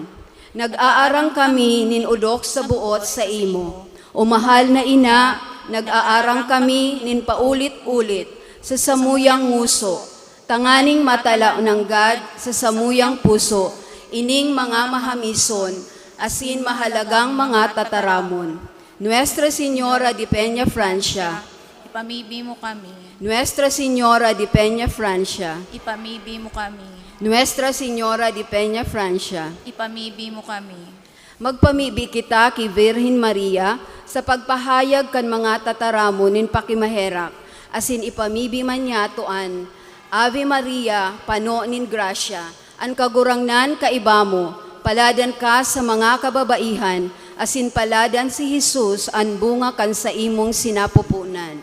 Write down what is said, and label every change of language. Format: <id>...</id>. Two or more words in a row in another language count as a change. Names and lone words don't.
<bik>Nag-aarang kami ninudok sa buot sa imo. O mahal na ina, nag-aarang kami nin paulit-ulit sa samuyang nguso, tanganing matala ng God sa samuyang puso, ining mga mahamison, asin mahalagang mga tataramon. Nuestra Señora de Peña Francia, Ipamibi mo kami. Nuestra Señora de Peña Francia, Ipamibi mo kami. Nuestra Señora de Peña Francia, Ipamibi mo kami. magpamibi kita kay Virgin Maria sa pagpahayag kan mga tataramon nin pakimaherak, asin ipamibi man niya tuan, Ave Maria, pano nin grasya, an kagurangnan kaibamo, paladan ka sa mga kababaihan, asin paladan si Jesus, an bunga kan sa imong sinapupunan.</bik>